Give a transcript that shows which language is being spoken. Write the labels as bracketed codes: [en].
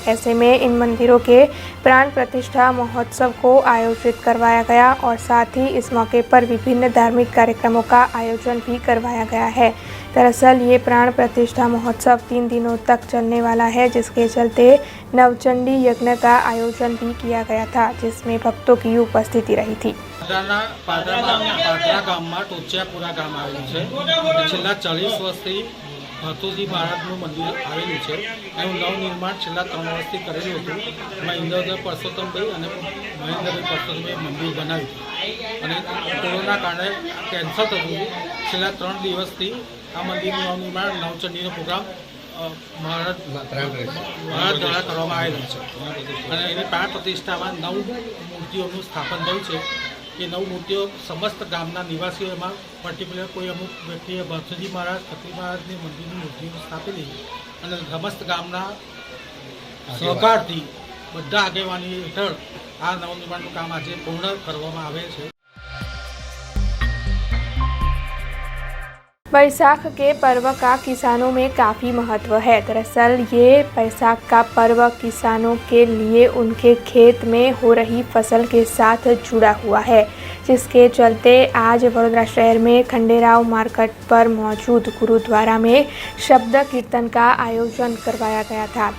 [hi] ऐसे में इन मंदिरों के प्राण प्रतिष्ठा महोत्सव को आयोजित करवाया गया और साथ ही इस मौके पर विभिन्न धार्मिक कार्यक्रमों का आयोजन भी करवाया गया है। दरअसल ये प्राण प्रतिष्ठा महोत्सव 3 दिनों तक चलने वाला है, जिसके चलते नवचंडी यज्ञ का आयोजन भी किया गया था, जिसमें भक्तों की उपस्थिति रही थी। [gu] પાદરા ગામમાં ટોચિયાપુરા ગામ આવેલું છે। છેલ્લા 40 વર્ષથી ભતુજી મહારાજનું મંદિર આવેલું છે। એનું નવનિર્માણ છેલ્લા 3 વર્ષથી કરેલું હતું। એમાં ઇન્દ્રદેવ પરસોત્તમભાઈ અને મહેન્દ્રભાઈ પરસોત્તમભાઈ મંદિર બનાવ્યું અને કોરોના કારણે કેન્સલ થતું હતું। છેલ્લા 3 દિવસથી આ મંદિરનું નવનિર્માણ નવચંડીનો પ્રોગ્રામ મહારાજ દ્વારા કરવામાં આવેલો છે અને એની પ્રાણ પ્રતિષ્ઠામાં 9 મૂર્તિઓનું સ્થાપન થયું છે। એ 9 મૂર્તિઓ સમસ્ત ગામના નિવાસીઓમાં પર્ટિક્યુલર કોઈ અમુક વ્યક્તિએ ભરતુજી મહારાજ ખત્રી મહારાજની મંદિરની મૂર્તિઓ સ્થાપેલી અને સમસ્ત ગામના સહકારથી બધા આગેવાની હેઠળ આ નવનિર્માણનું કામ આજે પૂર્ણ કરવામાં આવે છે। [hi] वैसाख के पर्व का किसानों में काफ़ी महत्व है। दरअसल ये वैसाख का पर्व किसानों के लिए उनके खेत में हो रही फसल के साथ जुड़ा हुआ है, जिसके चलते आज वडोदरा शहर में खंडेराव मार्केट पर मौजूद गुरुद्वारा में शब्द कीर्तन का आयोजन करवाया गया था।